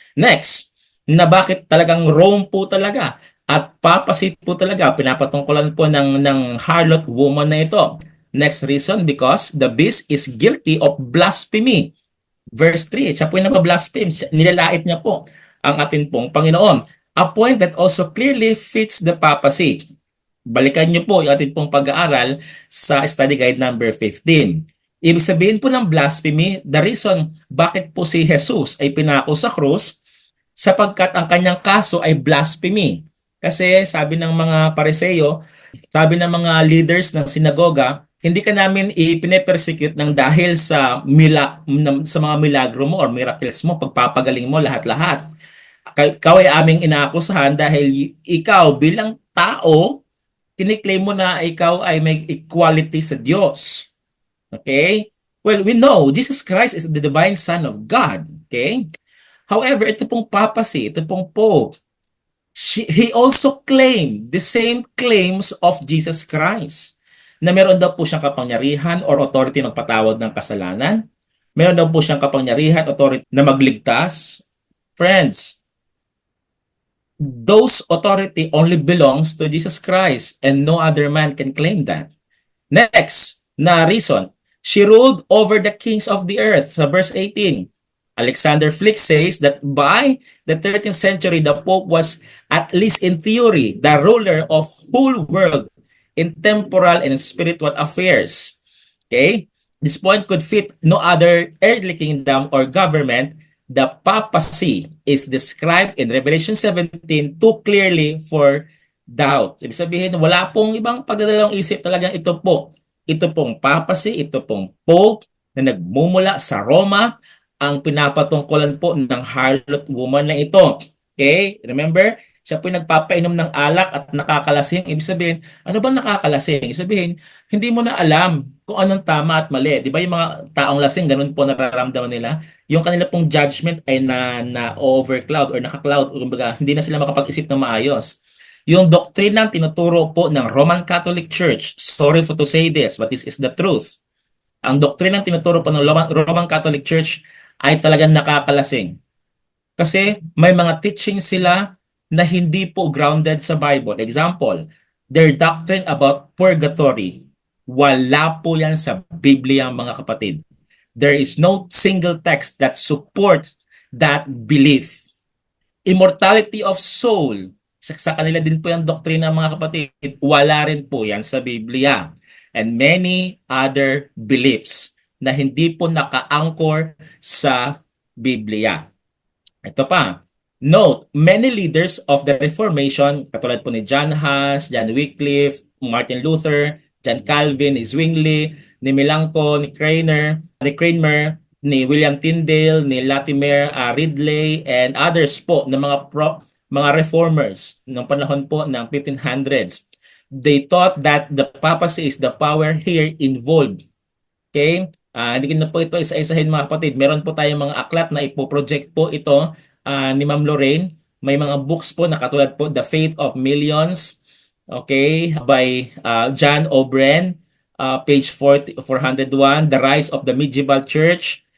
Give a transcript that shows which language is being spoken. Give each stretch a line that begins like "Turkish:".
Filipino: Next, na bakit talagang Rome po talaga at papacy po talaga pinapatungkulan po ng harlot woman na ito.
English: Next reason, because the beast is guilty of blasphemy.
Filipino: Verse 3, siya po yung nabablaspheme, nilalait niya po ang atin pong Panginoon.
English: A point that also clearly fits the papacy.
Filipino: Balikan niyo po yung ating pong pag-aaral sa study guide number 15. Ibig sabihin po ng blasphemy,
English: the reason
Filipino: bakit po si Jesus ay pinako sa krus, sapagkat ang kanyang kaso ay blasphemy. Kasi sabi ng mga Pariseo, sabi ng mga leaders ng sinagoga, hindi ka namin ipine-persecute ng dahil sa mga milagro mo or miracles mo, pagpapagaling mo lahat-lahat. Ikaw ay aming inaakusahan dahil ikaw bilang tao, kiniklaim mo na ikaw ay may equality sa Diyos. Okay?
English: Well, we know Jesus Christ is the divine Son of God. Okay? However,
Filipino: ito pong papacy, ito pong Pope,
English: he also claimed the same claims of Jesus Christ.
Filipino: Na meron daw po siyang kapangyarihan or authority magpatawad ng kasalanan. Meron daw po siyang kapangyarihan, authority na magligtas.
English: Friends, those authority only belongs to Jesus Christ and no other man can claim that. Next, na reason, she ruled over the kings of the earth.
Filipino: Sa verse 18,
English: Alexander Flick says that by the 13th century, the Pope was, at least in theory, the ruler of whole world in temporal and spiritual affairs. Okay? This point could fit no other earthly kingdom or government. The papacy is described in Revelation 17 too clearly for doubt.
Filipino: Ibig sabihin, wala pong ibang pagdadalawang isip, talagang ito po. Ito pong papacy, ito pong Pope na nagmumula sa Roma, ang pinapatungkulan po ng harlot woman na ito. Okay? Remember? Siya po yung nagpapainom ng alak at nakakalasing. Ibig sabihin, ano ba nakakalasing? Ibig sabihin, hindi mo na alam kung anong tama at mali. Di ba yung mga taong lasing, ganun po nararamdaman nila? Yung kanila pong judgment ay na-overcloud or naka-cloud. Kumbaga, hindi na sila makapag-isip ng maayos. Yung doktrinang tinuturo po ng
English: Roman Catholic Church, sorry for to say this, but this is the truth.
Filipino: Ang doktrinang tinuturo po ng Roman Catholic Church ay talagang nakakalasing. Kasi may mga teaching sila na hindi po grounded sa Bible.
English: Example, their doctrine about purgatory.
Filipino: Wala po yan sa Biblia, mga kapatid.
English: There is no single text that supports that belief. Immortality of soul.
Filipino: Sa kanila din po yung doktrina, mga kapatid. Wala rin po yan sa Biblia.
English: And many other beliefs
Filipino: na hindi po naka-anchor sa Biblia. Ito pa.
English: Note, many leaders of the Reformation,
Filipino: katulad po ni John Huss, John Wycliffe, Martin Luther, John Calvin, ni Zwingli, ni Melanchthon, ni Cranmer, ni William Tyndale, ni Latimer, Ridley, and others po na mga reformers ng panahon po ng 1500s.
English: They thought that the papacy is the power here involved. Okay?
Filipino: Hindi ko na po ito isa-isahin, mga kapatid. Meron po tayong mga aklat na ipoproject po ito ni Ma'am Lorraine. May mga books po na katulad po The Faith of Millions, okay, by John O'Brien, page 401, The Rise of the Medieval Church.